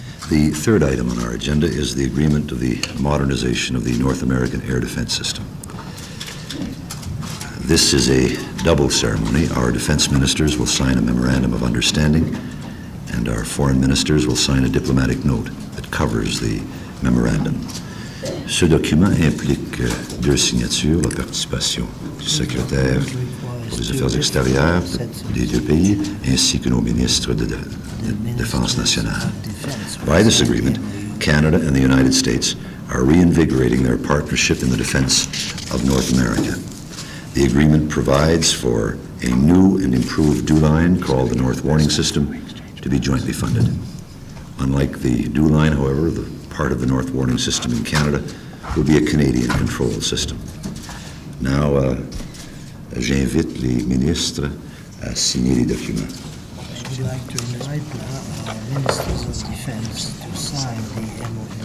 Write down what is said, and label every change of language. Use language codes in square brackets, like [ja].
[en] The third item on our agenda is the agreement of the modernization of the North American air defense system. This is a double ceremony. Our defense ministers will sign a memorandum of understanding, and our foreign ministers will sign a diplomatic note that covers the memorandum. [fr] Ce document implique deux signatures, la participation du secrétaire pour les affaires extérieures des deux pays, ainsi que nos ministres de défense nationale. [en] By this agreement, Canada and the United States are reinvigorating their partnership in the defense of North America. The agreement provides for a new and improved DEW line called the North Warning System to be jointly funded. Unlike the DEW line, however, the part of the North Warning System in Canada will be a Canadian-controlled system. [fr] Now, j'invite les ministres à signer les documents. [en] I would like to invite the Ministers of Defense to sign the MOU.